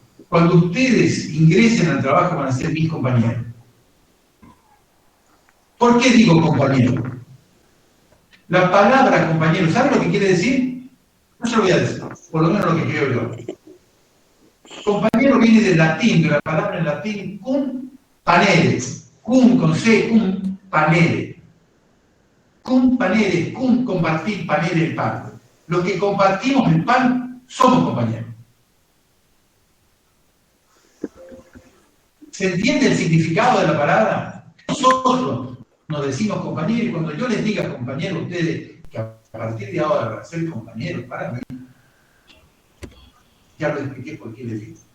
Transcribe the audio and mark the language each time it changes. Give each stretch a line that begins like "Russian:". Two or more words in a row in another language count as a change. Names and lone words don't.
Spanish: Cuando ustedes ingresen al trabajo van a ser mis compañeros. ¿Por qué digo compañero? La palabra compañero, ¿saben lo que quiere decir? No se lo voy a decir, por lo menos lo que creo yo. Compañero viene del latín, de la palabra en latín
Latin: cum panere. Cum
Spanish: con C,
Latin: cum panere. Cum panere, cum compartir, panere
Spanish: el pan. Los que compartimos el pan somos compañeros. ¿Se entiende el significado de la palabra? Nosotros nos decimos compañeros y cuando yo les diga compañeros, ustedes que a partir de ahora van a ser compañeros para mí, ya lo expliqué por qué les digo.